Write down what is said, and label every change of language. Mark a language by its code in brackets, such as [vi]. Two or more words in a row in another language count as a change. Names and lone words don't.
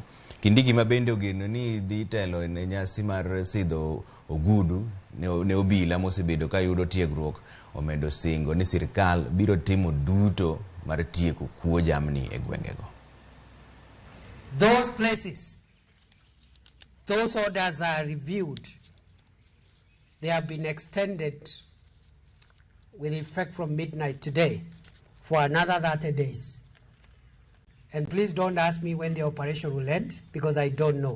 [luo] Kindiki ma bende ogeno ni dhi telo ne nyasi mar sidho ogudu ne obila mosebedo ka yudo tiegruok omedo singo ni sirkal biro timo duto mar tieko kuo jamni e gwengego. [en] Those places, those orders are reviewed. They have been extended with effect from midnight today for another 30 days. And please don't ask me when the operation will end, because I don't know.